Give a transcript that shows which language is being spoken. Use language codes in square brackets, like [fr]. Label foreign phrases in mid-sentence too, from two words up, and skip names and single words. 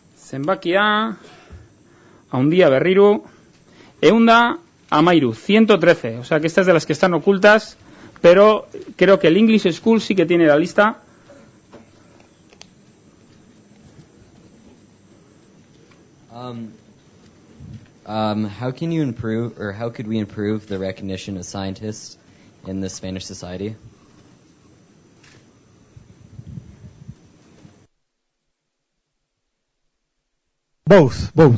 [eu] Zenbakia, haundia berriru, 113. [es] O sea que estas de las que están ocultas, pero creo que el English School sí que tiene la lista. [en] How can you improve, or how could we improve the recognition of scientists in the Spanish society? Both.